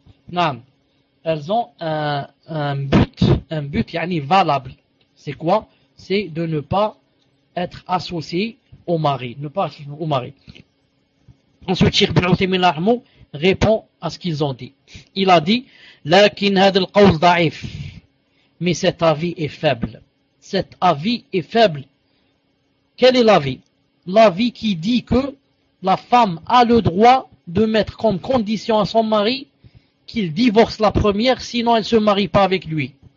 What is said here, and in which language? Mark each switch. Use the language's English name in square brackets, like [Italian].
[French] Non. Elles ont un but yani valable. C'est quoi? C'est de ne pas être associé au mari. Ne pas être associé au mari. Ensuite, Ibn Uthaymin Rahmo répond à ce qu'ils ont dit. Il a dit, [Arabic] لكن هذا القول ضعيف. [French] Mais cet avis est faible. Cet avis est faible. Quel est l'avis? L'avis qui dit que la femme a le droit de mettre comme condition à son mari qu'il divorce la première, sinon elle ne se marie pas avec lui.